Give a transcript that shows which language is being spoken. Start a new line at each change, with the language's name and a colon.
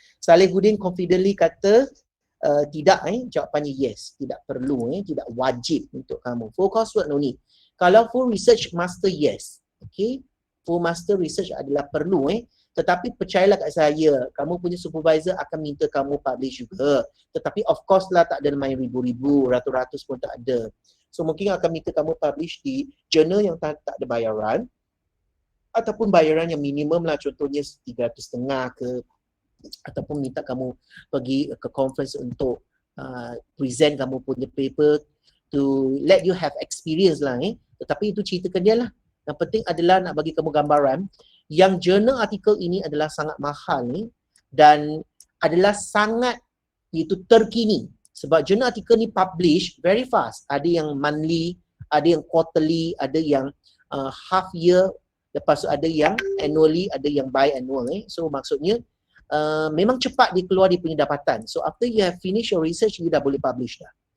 Malay: Salihuddin confidently kata tidak jawapannya yes, tidak perlu tidak wajib untuk kamu.
English: Full coursework no need. Kalau full research master yes. Okay?
Malay: Full master research adalah perlu tetapi percayalah kat saya, kamu punya supervisor akan minta kamu publish juga. Tetapi of course lah tak ada main ribu-ribu, ratus-ratus pun tak ada. So mungkin akan minta kamu publish di jurnal yang tak ada bayaran ataupun bayaran yang minimum lah, contohnya 350 ke, ataupun minta kamu pergi ke conference untuk present kamu punya paper
English: to let you have experience
Malay: lah Tetapi itu ceritakan dia lah. Yang penting adalah nak bagi kamu gambaran yang jurnal artikel ini adalah sangat mahal dan adalah sangat iaitu terkini. Sebab jurnal artikel ni
English: publish very fast.
Malay: Ada yang monthly, ada yang quarterly, ada yang half year, lepas tu ada yang annually, ada yang biannual So maksudnya memang cepat dia keluar dia punya dapatan.
English: So after you have finished your research, you
Malay: dah boleh publish dah.